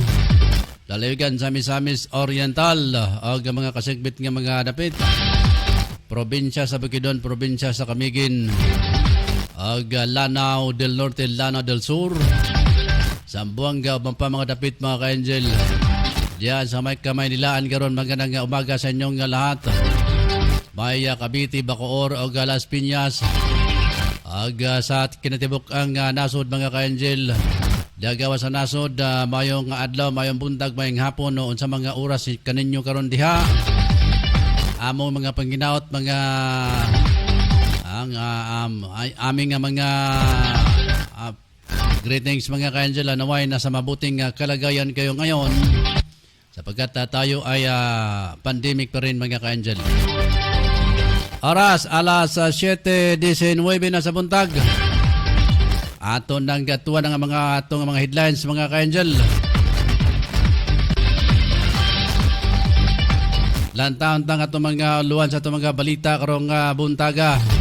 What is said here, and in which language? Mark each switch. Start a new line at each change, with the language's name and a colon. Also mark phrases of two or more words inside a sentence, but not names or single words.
Cebuano: Lalawigan sa Misamis Oriental o mga kasigbit nga mga dapit. Probinsya sa Bukidnon, probinsya sa Camiguin. O Lanao del Norte, Lanao del Sur. Zamboanga o pa mga dapit mga ka-Angel.
Filipino: Diyan sa may kamay nilaan karon magandang umaga sa inyong lahat. May Cavite, Bacoor o Las Piñas.
Cebuano: Sa kinatibok ang nasod mga ka-Angel. Dagawa sa nasod, mayong adlaw, mayong buntag, mayong hapon, noon sa mga oras kaninyo karon diha. Amo mga panginaot,
Filipino: mga aming mga greetings mga ka-Angel. Naway nasa mabuting kalagayan kayo ngayon sapagkat tayo ay pandemic pa rin mga ka-Angel.
Cebuano: Oras, alas 7:19 na sa buntag. Ato nang gatuan ng mga atong mga headlines mga ka-Angel. Lantaon tang atong mga luwan sa atong mga balita karong buntaga.